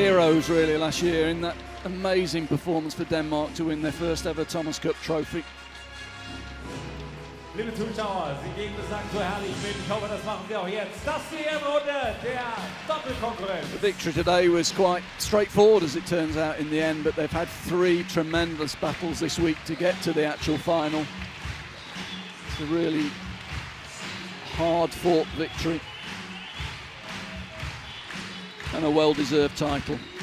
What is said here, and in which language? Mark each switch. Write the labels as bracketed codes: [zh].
[en] heroes really last year in that amazing performance for Denmark to win their first ever Thomas Cup trophy. [de] Liebe Zuschauer, Sie gehen das so herrlich mit. Ich hoffe, das machen Sie auch jetzt. Das ist die Ehrenrunde der Doppelkonkurrenz. [en] The victory today was quite straightforward as it turns out in the end, but they've had 3 tremendous battles this week to get to the actual final. It's a really hard-fought victory and a well-deserved title.